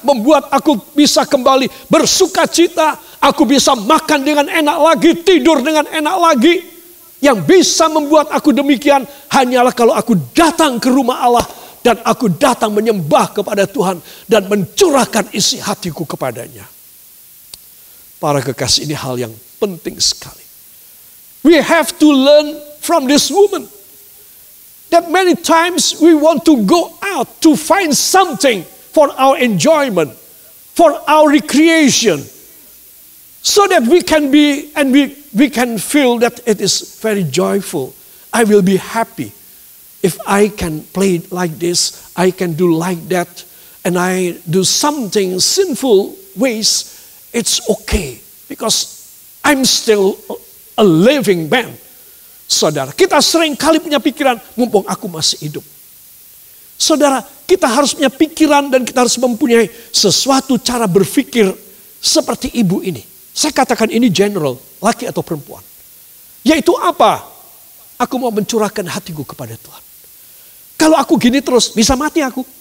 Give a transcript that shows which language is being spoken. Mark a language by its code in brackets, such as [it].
[id] Membuat aku bisa kembali bersuka cita. Aku bisa makan dengan enak lagi, tidur dengan enak lagi. Yang bisa membuat aku demikian hanyalah kalau aku datang ke rumah Allah. Dan aku datang menyembah kepada Tuhan. Dan mencurahkan isi hatiku kepadanya. Para kekasih, ini hal yang penting sekali. [en] We have to learn from this woman. That many times we want to go out to find something for our enjoyment. For our recreation. So that we can be and we can feel that it is very joyful. I will be happy. If I can play like this, I can do like that. And I do something sinful ways, it's okay. Because I'm still a living man. [id] Saudara, kita sering kali punya pikiran, mumpung aku masih hidup. Saudara, kita harus punya pikiran dan kita harus mempunyai sesuatu cara berpikir seperti ibu ini. Saya katakan ini general, laki atau perempuan. Yaitu apa? Aku mau mencurahkan hatiku kepada Tuhan. Kalau aku gini terus, bisa mati aku.